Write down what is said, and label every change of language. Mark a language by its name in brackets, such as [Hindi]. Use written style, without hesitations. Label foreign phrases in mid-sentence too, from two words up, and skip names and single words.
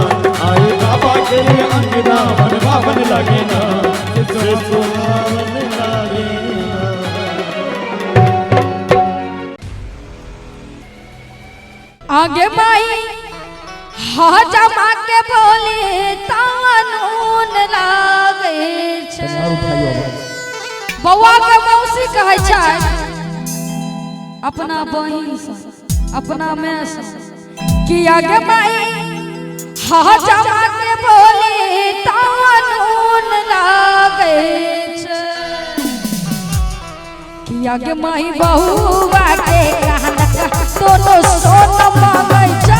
[Maithili] आए बाबा के भी अंगना मन भावन लागे ना, से सुहावन लागे ना। आगे माई हजमा के बोले तानून लागे छै। बौआ के मौसी कहै छै अपना बहिन से, अपना माय से कि आगे माई हजमा के बोले तानून लागे छै। कि आगे माई बहुआ के कहलक दोनों सोन मांगै छै।